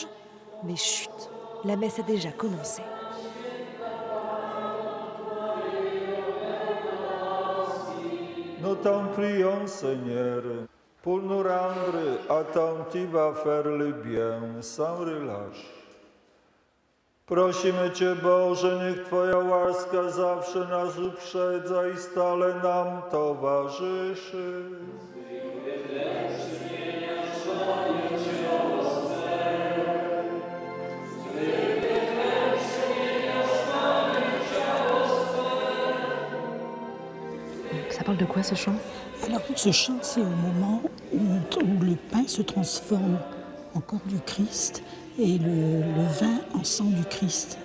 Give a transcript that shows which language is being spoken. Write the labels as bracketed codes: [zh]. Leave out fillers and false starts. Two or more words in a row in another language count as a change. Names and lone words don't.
[fr] Mais chut, la messe a déjà commencé. Nous t'en prions, Seigneur, pour nous rendre attentifs à faire le bien sans relâche. [pl] Prosimy Cię, Boże, niech Twoja łaska zawsze nas uprzedza i stale nam towarzyszy. [fr] Ça parle de quoi ce chant? Alors ce chant, c'est au moment où le pain se transforme en corps du Christ et le vin en sang du Christ.